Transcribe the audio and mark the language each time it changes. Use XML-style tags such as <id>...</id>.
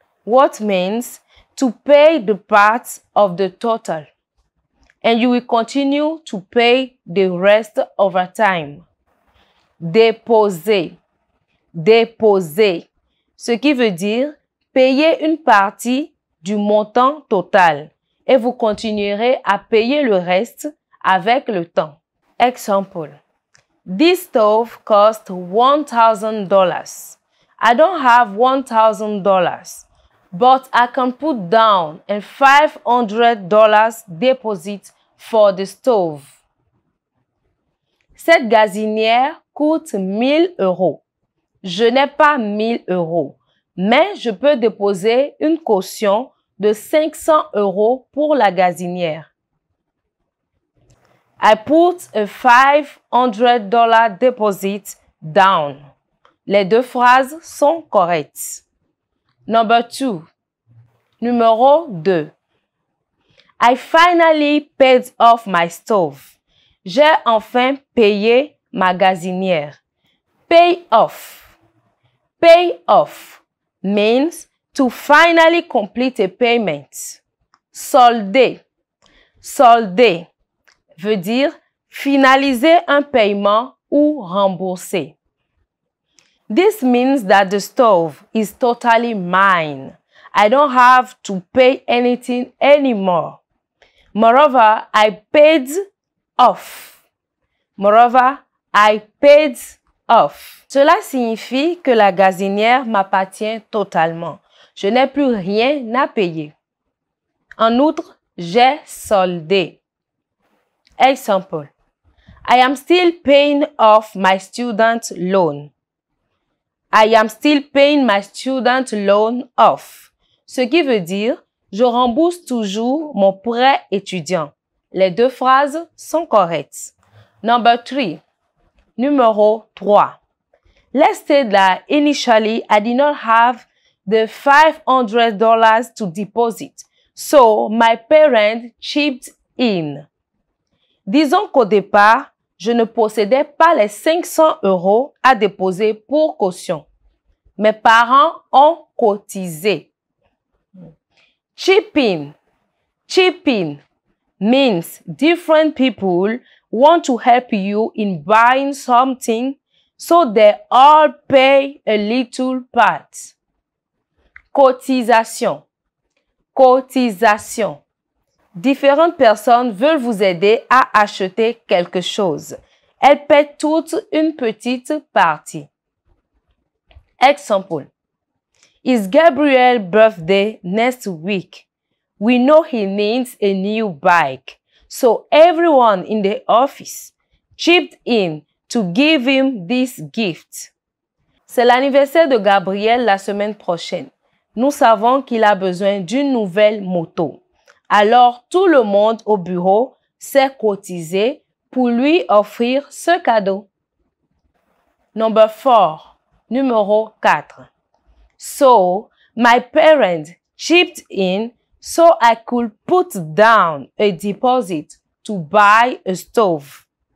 <en>What means to pay the part of the total. And you will continue to pay the rest over time.</en> <fr>Déposer, déposer. Ce qui veut dire payer une partie du montant total. Et vous continuerez à payer le reste avec le temps.</fr> <en>Example. This stove cost $1,000. I don't have $1,000, but I can put down a $500 deposit for the stove.</en> <fr>Cette gazinière coûte 1 000 €. Je n'ai pas 1 000 €, mais je peux déposer une caution de 500 € pour la gazinière.</fr> <en>I put a $500 deposit down.</en> <fr>Les deux phrases sont correctes.</fr> <en>Number 2.</en> <fr>Numéro 2.</fr> <en>I finally paid off my stove.</en> <fr>J'ai enfin payé ma gazinière.</fr> <en>Pay off. Pay off means to finally complete a payment.</en> <fr>Solder. Solder veut dire finaliser un paiement ou rembourser.</fr> <en>This means that the stove is totally mine. I don't have to pay anything anymore. Moreover, I paid off. Moreover, I paid off.</en> <fr>Cela signifie que la gazinière m'appartient totalement. Je n'ai plus rien à payer. En outre, j'ai soldé.</fr> <en>Example. I am still paying off my student loan. I am still paying my student loan off.</en> <fr>Ce qui veut dire, je rembourse toujours mon prêt étudiant. Les deux phrases sont correctes.</fr> <en>Number 3.</en> <fr>Numéro 3.</fr> <en>Let's say that initially I did not have the $500 to deposit, so my parents chipped in.</en> <fr>Disons qu'au départ, je ne possédais pas les 500 € à déposer pour caution. Mes parents ont cotisé. Chip in.</fr> <en>Chip in means different people want to help you in buying something, so they all pay a little part.</en> <fr>Cotisation. Cotisation. Différentes personnes veulent vous aider à acheter quelque chose. Elles paient toutes une petite partie.</fr> <en>Example. It's Gabriel's birthday next week. We know he needs a new bike, so everyone in the office chipped in to give him this gift.</en> <fr>C'est l'anniversaire de Gabriel la semaine prochaine. Nous savons qu'il a besoin d'une nouvelle moto. Alors, tout le monde au bureau s'est cotisé pour lui offrir ce cadeau.</fr> <en>Number 4.</en> <fr>Numéro 4.</fr> <en>So, my parents chipped in so I could put down a deposit to buy a stove.</en>